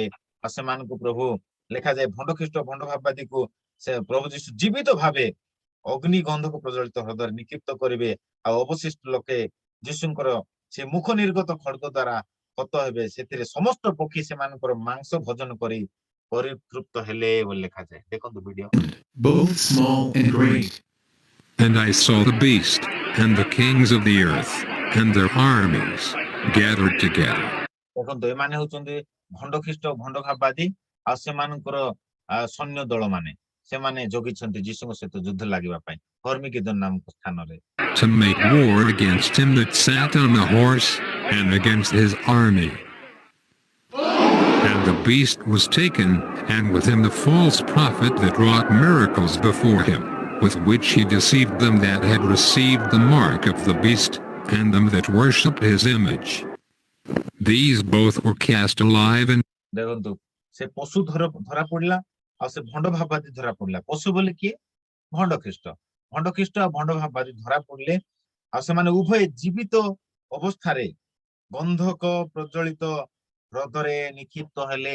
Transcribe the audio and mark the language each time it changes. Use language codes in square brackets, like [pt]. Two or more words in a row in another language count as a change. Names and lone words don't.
[or] ଆଉ ସେମାନଙ୍କୁ ପ୍ରଭୁ ଲେଖାଯାଏ ଭଣ୍ଡ ଖ୍ରୀଷ୍ଟ ଭଣ୍ଡ ଭାବବାଦୀକୁ ସେ ପ୍ରଭୁ ଯୀଶୁ ଜୀବିତ ଭାବେ ଅଗ୍ନି ଗନ୍ଧକ ପ୍ରଜ୍ୱଳିତ ହ୍ରଦରେ ନିକ୍ଷିପ୍ତ କରିବେ। ଆଉ ଅବଶିଷ୍ଟ ଲୋକେ ଯୀଶୁଙ୍କର ସେ ମୁଖ ନିର୍ଗତ ଖଡ୍ଗ ଦ୍ୱାରା ହତ ହେବେ। ସେଥିରେ ସମସ୍ତ ପକ୍ଷୀ ସେମାନଙ୍କର ମାଂସ ଭୋଜନ କରି ପରିତୃପ୍ତ ହେଲେ ବୋଲି ଲେଖାଯାଏ। ଦେଖନ୍ତୁ ଭିଡିଓ। [en] Both small and great. And I saw the beast, and the kings of the earth, and their armies, gathered together. [or] ଦେଖନ୍ତୁ ଏମାନେ ହଉଛନ୍ତି ଭଣ୍ଡ ଖ୍ରୀଷ୍ଟ ଭଣ୍ଡ ଭାବବାଦୀ ଆଉ ସେମାନଙ୍କର ସୈନ୍ୟ ଦଳ ମାନେ ସେମାନେ ଜଗିଛନ୍ତି ଯୀଶୁଙ୍କ ସହିତ ଯୁଦ୍ଧ ଲାଗିବା ପାଇଁ ହର୍ମିଗେଦନ ନାମକ ସ୍ଥାନରେ। [en] To make war against him that sat on the horse, and against his army. And the beast was taken, and with him the false prophet that wrought miracles before him, with which he deceived them that had received the mark of the beast, and them that worshipped his image. These both were cast alive in [or] ଦେଖନ୍ତୁ ସେ ପଶୁ ଧରା ପଡିଲା ଆଉ ସେ ଭଣ୍ଡ ଭାବବାଦୀ ଧରା ପଡିଲା। ପଶୁ ବୋଲି କିଏ? ଭଣ୍ଡ ଖ୍ରୀଷ୍ଟ। ଭଣ୍ଡ ଖ୍ରୀଷ୍ଟ ଆଉ ଭଣ୍ଡ ଭାବବାଦୀ ଧରା ପଡିଲେ ଆଉ ସେମାନେ ଉଭୟ ଜୀବିତ ଅବସ୍ଥାରେ ଗନ୍ଧକ ପ୍ରଜ୍ୱଳିତ ହ୍ରଦରେ ନିକ୍ଷିପ୍ତ ହେଲେ।